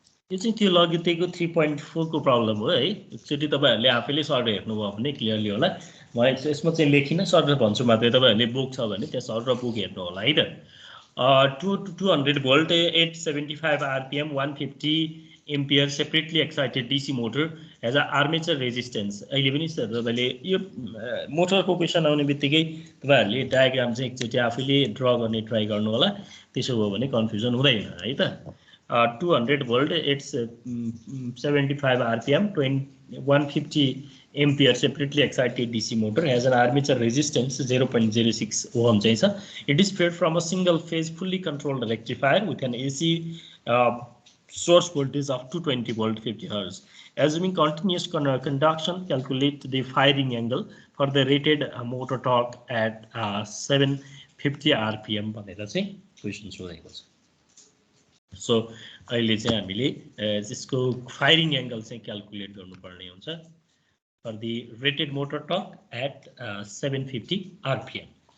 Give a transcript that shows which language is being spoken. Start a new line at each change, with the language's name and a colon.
Nepali: यो चाहिँ त्यो लगेको 3.4 को प्रब्लम हो है। एकचोटि तपाईँहरूले आफैले सर हेर्नुभयो भने क्लियरली होला। म यसमा चाहिँ लेखिनँ, सर भन्छु मात्रै, तपाईँहरूले बुक छ भने त्यहाँ सर र बुक हेर्नु होला है त।
English: 200 volt 875 rpm 150 ampere separately excited DC motor as a armature resistance.
Nepali: अहिले पनि तपाईँले यो मोटरको क्वेसन आउने बित्तिकै तपाईँहरूले डायग्राम चाहिँ एकचोटि आफैले ड्र गर्ने ट्राई गर्नु होला, त्यसो भयो भने कन्फ्युजन हुँदैन है त।
English: 200 volt 875 rpm 150 ampere separately excited DC motor has an armature resistance 0.06 ohm
Nepali: चाहिँ छ।
English: It is fed from a single phase fully controlled rectifier with an AC source voltage of 220 volt 50 Hz. Assuming continuous conduction, calculate the firing angle for the rated motor torque at 750 rpm
Nepali: भनेर चाहिँ question सोधेको छ। So अहिले चाहिँ हामीले यसको firing angle चाहिँ calculate गर्नुपर्ने हुन्छ
English: for the rated motor torque at
Nepali: 750 rpm।